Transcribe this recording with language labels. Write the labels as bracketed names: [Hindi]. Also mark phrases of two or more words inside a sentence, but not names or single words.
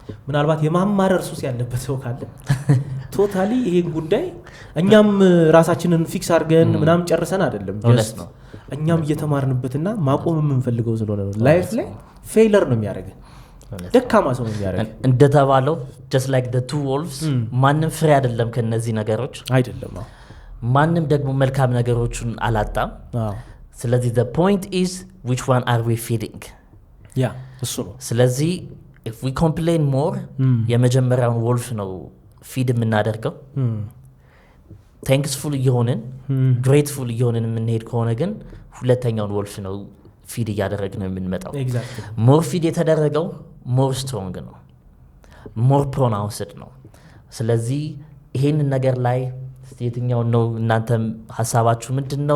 [Amharic] ምናልባት የማማረር ሱስ ያለበት ሰው ካለ ቶታሊ ይሄን ጉዳይ እኛም ራሳችንን ፊክስ አድርገን ምናምን ጨርሰን አይደለም ነው እኛም እየተማርንበትና ማቆም የምንፈልገው ስለሆነ ነው። ላይፍ ላይ ፌለር ነው የሚያደርገን፣ ደካማ ሰው ነው የሚያደርገን። እንደተባለው [English] just like the two wolves [Amharic] ማንም ፍሬ አይደለም ከነዚህ ነገሮች አይደለም። ማንም ደግሞ መልካም ነገሮችን አላጣም። ስለዚህ [English] the point is which one are we feeding? [Amharic] እሱ ነው። ስለዚህ [English] if we complain more [Amharic] የመጀመሪያውን wolf ነው ፊድ የምናደርገው። ቴንክስፉል እየሆንን ግሬትፉል እየሆንን የምንሄድ ከሆነ ግን ሁለተኛውን wolf ነው ፊድ እያደረግን ነው የምንመጣው። [English] more feed [Amharic] የተደረገው [English] more strong [Amharic] ነው፣ [English] more pronounced [Amharic] ነው። ስለዚህ ይሄንን ነገር ላይ የትኛውን ነው እናንተም ሀሳባችሁ ምንድን ነው?